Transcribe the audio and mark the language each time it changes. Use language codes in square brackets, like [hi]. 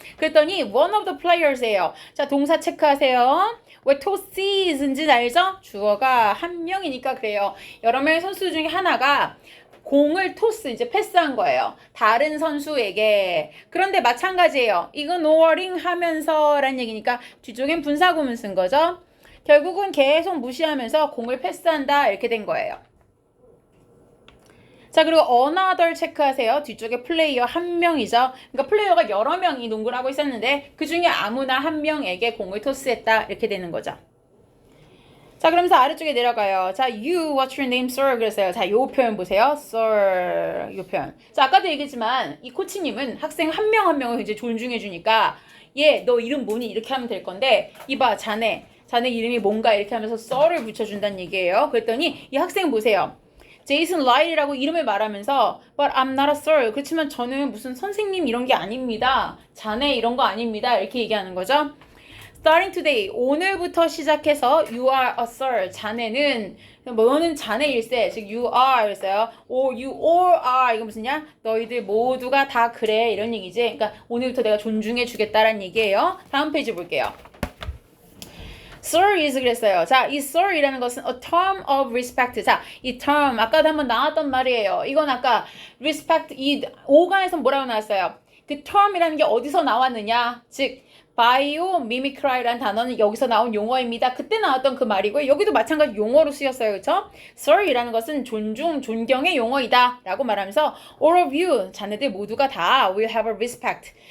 [ko] 그랬더니 [en] one of the players예요. [ko] 자, 동사 체크하세요. 왜 토시인지는 알죠? 주어가 한 명이니까 그래요. 여러 명의 선수 중에 하나가 공을 토스, 이제 패스한 거예요. 다른 선수에게. 그런데 마찬가지예요. ignoring 하면서 라는 얘기니까 뒤쪽엔 분사구문 쓴 거죠. 결국은 계속 무시하면서 공을 패스한다 이렇게 된 거예요. 자, 그리고 another 체크하세요. 뒤쪽에 플레이어 한 명이죠. 그러니까 플레이어가 여러 명이 농구를 하고 있었는데 그 중에 아무나 한 명에게 공을 토스했다 이렇게 되는 거죠. 자, 그러면서 아래쪽에 내려가요. [en] 자, you, what's your name, sir? [ko] 그랬어요. 자, 요 표현 보세요. sir, 요 표현. 자, 아까도 얘기했지만 이 코치님은 학생 한 명 한 명을 이제 존중해 주니까 너 이름 뭐니? 이렇게 하면 될 건데 이봐, 자네 이름이 뭔가 이렇게 하면서 sir을 붙여준다는 얘기예요. 그랬더니 이 학생 보세요. 제이슨 라일이라고 이름을 말하면서 [en] but I'm not a sir. [ko] 그렇지만 저는 무슨 선생님 이런 게 아닙니다. 자네 이런 거 아닙니다. 이렇게 얘기하는 거죠. [en] Starting today, [ko] 오늘부터 시작해서 [en] you are a sir. [ko] 자네는 너는 자네일세. 즉 [en] you are [ko] 그랬어요. [en] or you all are. [ko] 이거 무슨냐? 너희들 모두가 다 그래. 이런 얘기지. 그러니까 오늘부터 내가 존중해 주겠다라는 얘기예요. 다음 페이지 볼게요. [en] Sir is [ko] 그랬어요. 자, 이 sir이라는 것은 [en] a term of respect. [ko] 자, 이 term 아까도 한번 나왔던 말이에요. 이건 아까 respect 이 5강에서 뭐라고 나왔어요? 그 term이라는 게 어디서 나왔느냐? 즉 biomimicry라는 단어는 여기서 나온 용어입니다. 그때 나왔던 그 말이고요. 여기도 마찬가지 용어로 쓰였어요. 그렇죠? Sir이라는 것은 존경의 용어이다 라고 말하면서 [en] all of you, [ko] 자네들 모두가 다 [en] will have a respect.